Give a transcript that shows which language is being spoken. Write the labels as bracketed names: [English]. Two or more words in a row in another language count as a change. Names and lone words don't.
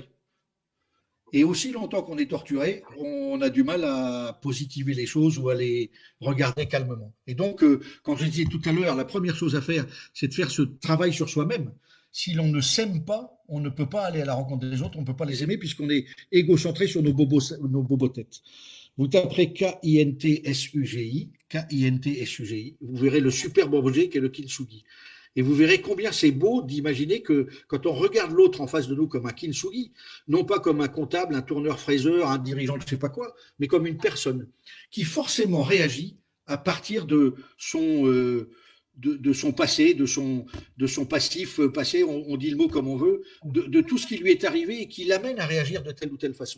[French] Et aussi longtemps qu'on est torturé, on a du mal à positiver les choses ou à les regarder calmement. Et donc, quand je disais tout à l'heure, la première chose à faire, c'est de faire ce travail sur soi-même. Si l'on ne s'aime pas, on ne peut pas aller à la rencontre des autres, on ne peut pas les aimer puisqu'on est égocentré sur nos bobos têtes. Vous taperez K-I-N-T-S-U-G-I, K-I-N-T-S-U-G-I, vous verrez le superbe objet qu'est le kintsugi. Et vous verrez combien c'est beau d'imaginer que quand on regarde l'autre en face de nous comme un kintsugi, non pas comme un comptable, un tourneur-fraiseur, un dirigeant de je ne sais pas quoi, mais comme une personne qui forcément réagit à partir de son passé, de son passif passé, on dit le mot comme on veut, de tout ce qui lui est arrivé et qui l'amène à réagir de telle ou telle façon.